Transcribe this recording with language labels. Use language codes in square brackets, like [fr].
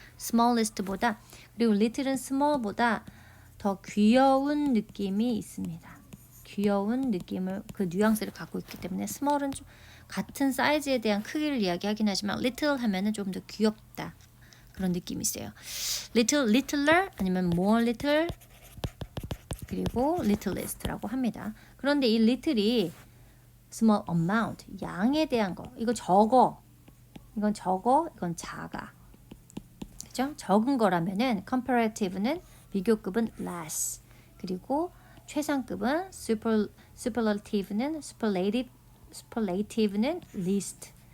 [ko] smallest보다 그리고 little은 small보다 더 귀여운 느낌이 있습니다. 귀여운 느낌을 그 뉘앙스를 갖고 있기 때문에 small은 좀 같은 사이즈에 대한 크기를 이야기하긴 하지만 little 하면은 좀 더 귀엽다 그런 느낌이 있어요. [en] little, littler 아니면 more little 그리고 littlest라고 합니다. [ko] 그런데 이 little이 small amount 양에 대한 거 이거 적어 이건 작아 그죠? 적은 거라면은 comparative는 비교급은 less 그리고 최상급은 superlative는 superlative는 least.